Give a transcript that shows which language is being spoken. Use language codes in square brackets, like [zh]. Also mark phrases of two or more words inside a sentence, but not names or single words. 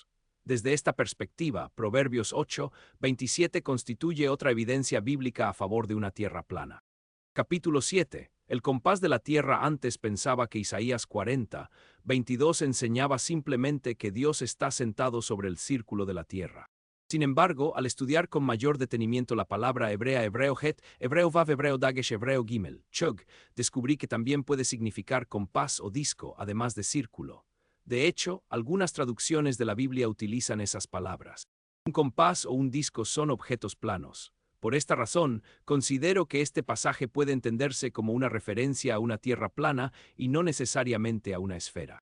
[es] Desde esta perspectiva, Proverbios 8:27 constituye otra evidencia bíblica a favor de una tierra plana. Capítulo 7. El compás de la tierra. Antes pensaba que Isaías 40:22 enseñaba simplemente que Dios está sentado sobre el círculo de la tierra. Sin embargo, al estudiar con mayor detenimiento la palabra hebrea hebreo het, hebreo vav, hebreo dagesh, hebreo gimel, chog, descubrí que también puede significar compás o disco, además de círculo. De hecho, algunas traducciones de la Biblia utilizan esas palabras. Un compás o un disco son objetos planos. Por esta razón, considero que este pasaje puede entenderse como una referencia a una tierra plana y no necesariamente a una esfera.